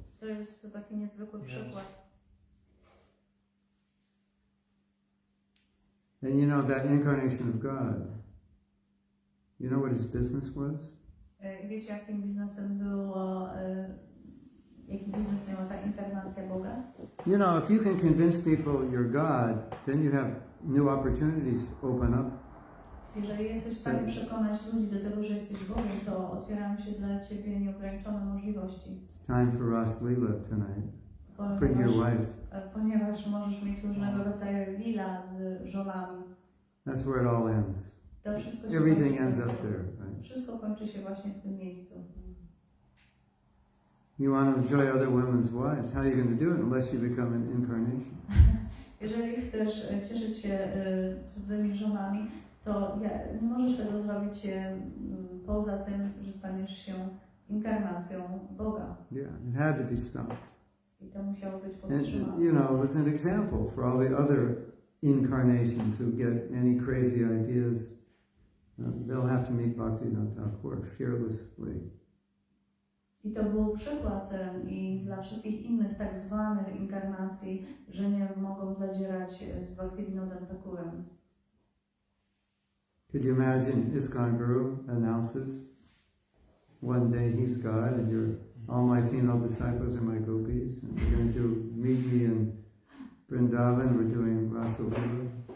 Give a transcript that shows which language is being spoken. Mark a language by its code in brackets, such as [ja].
[pl] To jest taki niezwykły przykład. [en] And you know, that incarnation of God, you know what his business was? [pl] Wiecie, jakim biznesem było, jaki biznes miała ta inkarnacja Boga? [en] You know, if you can convince people you're God, then you have new opportunities open up. [pl] Jeżeli jesteś w stanie przekonać ludzi do tego, że jesteś Bogiem, to otwierają się dla Ciebie nieograniczone możliwości. [en] It's time for Ras Lila tonight. Bring your wife. [pl] Ponieważ możesz mieć różnego rodzaju lila z żonami. [en] That's where it all ends. [pl] To wszystko się [en] Everything ends up there, right? [pl] Wszystko kończy się właśnie w tym miejscu. [en] You want to enjoy other women's wives. How are you going to do it unless you become an incarnation? [pl] Jeżeli chcesz cieszyć się cudzymi żonami, to nie możesz tego zrobić poza tym, że staniesz się inkarnacją Boga. [en] Yeah, it had to be stopped. [pl] I to musiało być [en] And, [pl] powstrzymane. [en] you know, it was an example for all the other incarnations who get any crazy ideas. They'll have to meet Bhaktivinoda Thakur fearlessly. [pl] I to był przykład i dla wszystkich innych tak zwanych inkarnacji, że nie mogą zadzierać z Bhaktivinodem Thakurem. [en] Could you imagine ISKCON Guru announces one day he's God and all my female disciples are my gopis and we're going to meet me in Vrindavan, we're doing Rasa Lila.